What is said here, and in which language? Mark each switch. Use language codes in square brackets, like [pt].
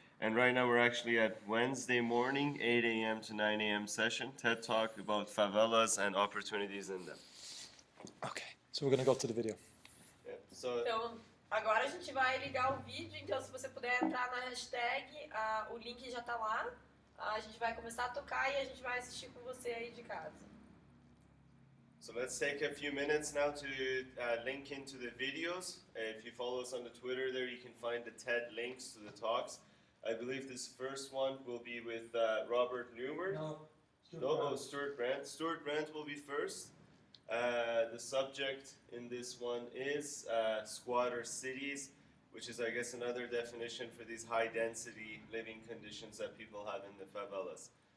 [en] And right now we're actually at Wednesday morning, 8 a.m. to 9 a.m. session, TED Talk about favelas and opportunities in them. Okay, so we're going to go to the video. Yeah, [pt] Então, agora a gente vai ligar o vídeo, então se você puder entrar na hashtag, o link já está lá. A gente vai começar a tocar e a gente vai assistir com você aí de casa. [en] So let's take a few minutes now to link into the videos. If you follow us on the Twitter there, you can find the TED links to the talks. I believe this first one will be with Robert Neuwirth. Stewart Brand. Stewart Brand will be first. The subject in this one is squatter cities, which is, I guess, another definition for these high-density living conditions that people have in the favelas.